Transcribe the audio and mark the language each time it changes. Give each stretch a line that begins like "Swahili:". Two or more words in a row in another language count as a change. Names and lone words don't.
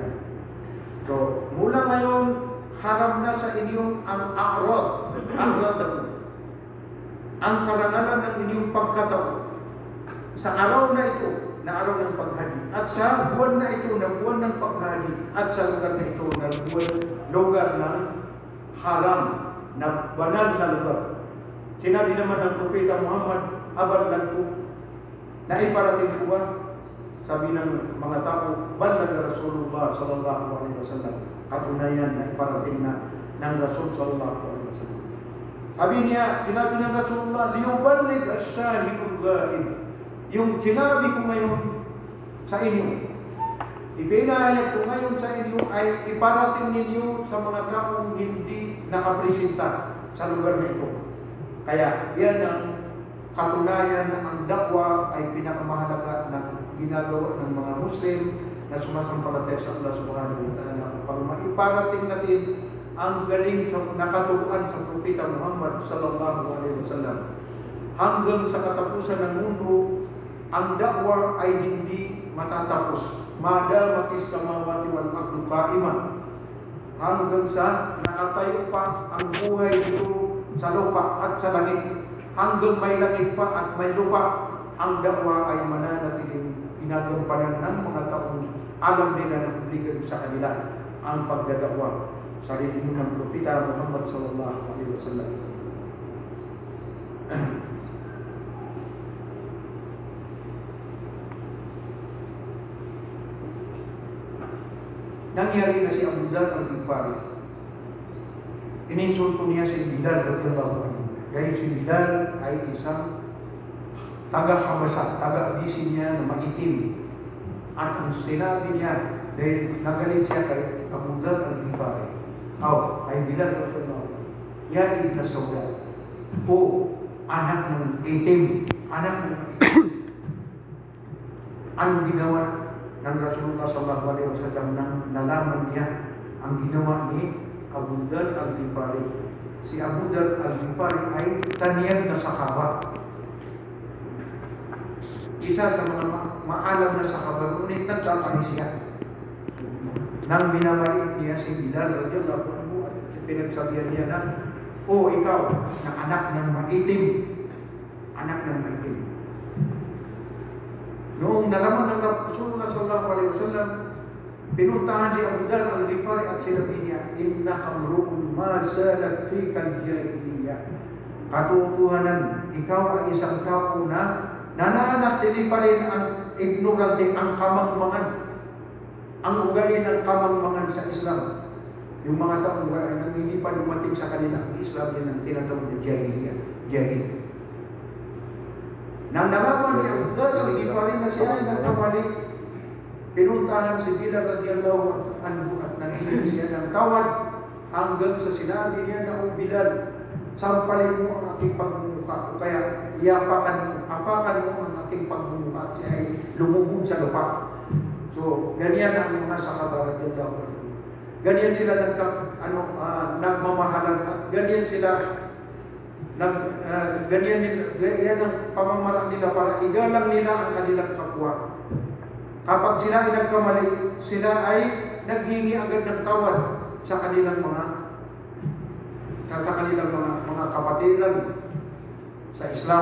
Filipino: So, mula ngayon, haram na sa inyo ang a'rad, ang karangalan ng inyong pagkatao sa araw na ito, na araw ng paghaji, at sa buwan na ito, na buwan ng paghaji, at sa lugar na ito, na lugar ng haram, na banal na lugar. Sinabi naman ng Propeta Muhammad, aballan ko, na iparating ko ba? Sabi ng mga tao,
Arabic: بلغ رسول الله صلى الله عليه وسلم.
Filipino: Katunayan na iparating na ng
Arabic: الرسول صلى الله عليه وسلم.
Filipino: Sabi niya, sinabi ng Rasulullah,
Arabic: ليبلغ الشاهد الغائب.
Filipino: Yung sinabi ko ngayon sa inyo, ipinahayag ko ngayon sa inyo ay iparating ninyo sa mga taong hindi nakapresenta sa lugar na ito. Kaya yan ang katunayan na ang dakwa ay pinakamahalaga na ginagawa ng mga Muslim na sumasampalataya sa
Arabic: الله سبحانه وتعالى
Filipino: upang maiparating natin ang galing sa nakaturuan sa Propeta Muhammad
Arabic: صلى الله عليه وسلم.
Filipino: Hanggang sa katapusan ng mundo, ang dakwa ay hindi matatapos.
Arabic: ما دامت السماوات والأرض قائمة.
Filipino: Hanggang sa nakatayo pa ang buhay dito sa lupa at sa langit. Hanggang may langit pa at may lupa, ang dakwa ay mananatiling ginagampanan ng mga taong alam nila na obligado sa kanila ang pagdadakwa sa relihiyon ng Propeta Muhammad
Arabic: صلى الله عليه وسلم.
Filipino: Nangyari na si Abu Dhar al-Ghifari. Ininsulto niya si Bilal
Arabic: رضي الله عنه.
Filipino: Dahil si Bilal ay isang taga-Habasa, taga-Abysin niya na maitim. At ang sinabi niya, dahil nagalit siya kay Abu Dhar al-Ghifari, ay Bilal
Arabic: رضي الله عنه, يا ابن السوداء,
Filipino: o anak ng itim, anak ng itim. Ang ginawa ng
Arabic: رسول الله صلى الله عليه وسلم
Filipino: nang nalaman niya ang ginawa ni Abu Dhar al-Ghifari. Si Abu Dhar al-Ghifari ay taniyag na sahaba. Isa sa mga maalam na sahaba, ngunit nagkapani siya. Nang binabalik niya si Bilal
Arabic: رضي الله عنه,
Filipino: pinagsabihan niya na, o ikaw na anak ng maitim, anak ng maitim. Noong nalaman ng
Arabic: رسول الله صلى الله عليه وسلم,
Filipino: pinuntahan si Abu Dhar al-Ghifari at sinabi niya,
Arabic: إنك امرؤ ما زالت فيك الجاهلية.
Filipino: Katotohanan, ikaw ay isang tao na nananatili pa rin ang ignorante, ang kamangmangan, ang ugali ng kamangmangan sa Islam. Yung mga taong nang hindi pa dumating sa kanila ang Islam din ang tinatawag na jahil. Nang nalaman ni Abu Dhar al-Ghifari na siya ay nagkamali, pinuntahan si Bilal
Arabic: رضي الله عنه
Filipino: at nanghiling siya ng tawad hanggang sa sinabi niya na, o Bilal, sampalin mo ang aking pagmumukha, o kaya apakan mo ang aking pagmumukha, siya ay lumubog sa lupa. So, ganyan ang mga sahaba
Arabic: رضي الله عنه.
Filipino: Ganyan sila nagmamahalan at ganyan sila ganyan ang pamamaraan nila para igalang nila ang kanilang kapwa. Kapag sila ay nagkamali, sila ay naghingi agad ng tawad sa kanilang mga kapatiran sa Islam.